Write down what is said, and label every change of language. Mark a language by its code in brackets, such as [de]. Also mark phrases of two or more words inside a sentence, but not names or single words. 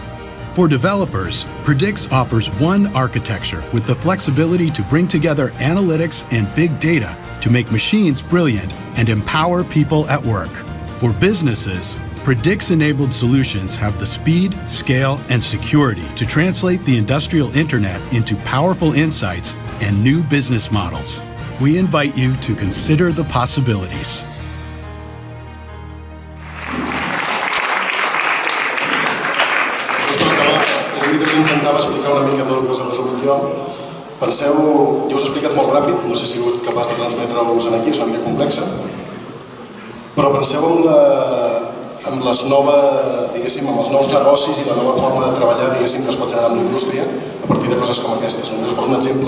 [en] For developers, Predix offers one architecture with the flexibility to bring together analytics and big data to make machines brilliant and empower people at work. For businesses, Predix-enabled solutions have the speed, scale, and security to translate the industrial internet into powerful insights and new business models. We invite you to consider the possibilities. [ca] El vídeo que intentava explicar una mica tot el que us he resumit jo. Penseu, jo us he explicat molt ràpid, no sé si he sigut capaç de transmetre-vos aquí, és una mica complexa, però penseu amb les nous negocis i la nova forma de treballar, diguéssim, que es pot generar amb la indústria a partir de coses com aquestes. Només us poso un exemple.